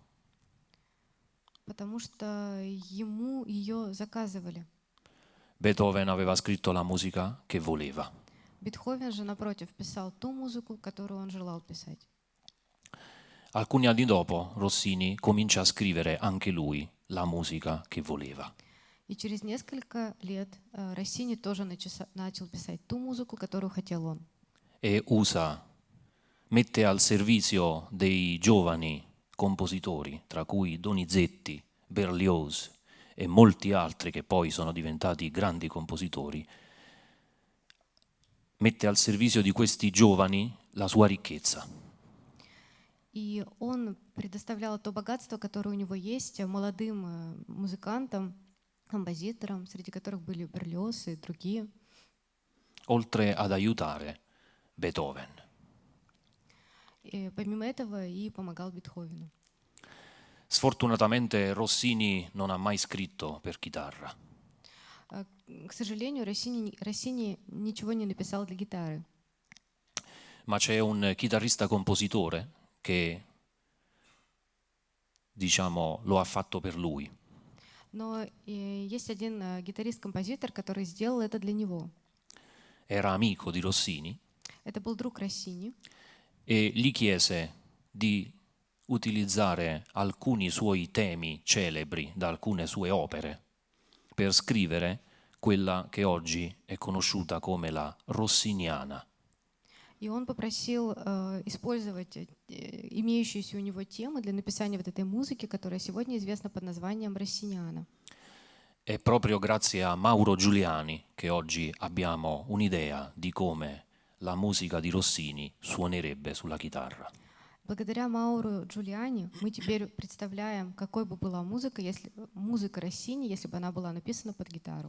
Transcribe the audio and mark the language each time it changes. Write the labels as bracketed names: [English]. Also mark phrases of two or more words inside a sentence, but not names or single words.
[Russian] потому что ему ее заказывали. [Italian] Beethoven aveva scritto la musica che voleva. [Russian] Бетховен же, напротив, писал ту музыку, которую он желал писать. [Italian] Alcuni anni dopo Rossini comincia a scrivere anche lui la musica che voleva. [Russian] И через несколько лет Россини тоже начал писать ту музыку, которую хотел он. [Italian] E mette al servizio dei giovani compositori, tra cui Donizetti, Berlioz e molti altri che poi sono diventati grandi compositori, mette al servizio di questi giovani la sua ricchezza. [Russian] И он предоставлял то богатство, которое у него есть, молодым музыкантам, композиторам, среди которых были Берлиоз и другие, [Italian] Oltre ad aiutare Beethoven. [Russian] И помимо этого и помогал Бетховену. [Italian] Sfortunatamente Rossini non ha mai scritto per chitarra. [Russian] К сожалению, Россини ничего не написал для гитары. [Italian] Ma c'è un chitarrista-compositore che, diciamo, lo ha fatto per lui. [Russian] Но есть один гитарист-композитор, который сделал это для него. [Italian] Era amico di Rossini [Russian] Это был друг Россини. [Italian] e gli chiese di utilizzare alcuni suoi temi celebri da alcune sue opere per scrivere quella che oggi è conosciuta come la Rossiniana. [Russian] И он попросил использовать имеющиеся у него темы для написания вот этой музыки, которая сегодня известна под названием «Россиниана». [Italian] È proprio grazie a Mauro Giuliani che oggi abbiamo un'idea di come la musica di Rossini suonerebbe sulla chitarra. [Russian] Благодаря Мауру Джулиани мы теперь представляем, какой бы была музыка Россини, если бы она была написана под гитару.